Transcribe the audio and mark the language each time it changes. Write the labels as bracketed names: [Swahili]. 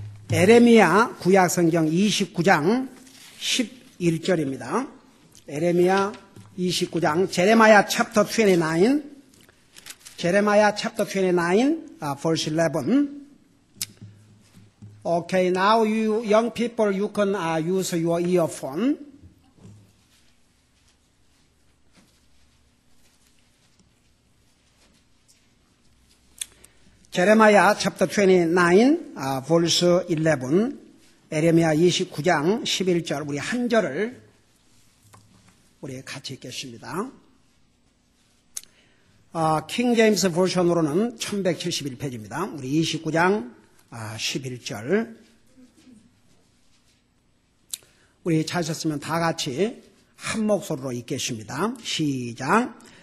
[Korean] 에레미야 구약성경 29장 11절입니다. 에레미야 29장 제레마야 chapter 29 제레마야 [English] chapter 29 verse 11. Okay, now you young people you can use your earphone. 제레마야 chapter 29 verse 11. [Korean] 에레미야 29장 11절 우리 한 절을 우리 같이 읽겠습니다. 킹 제임스 버전으로는 1171페이지입니다. 우리 29장 11절 우리 찾으셨으면 다 같이 한 목소리로 읽겠습니다. 시작.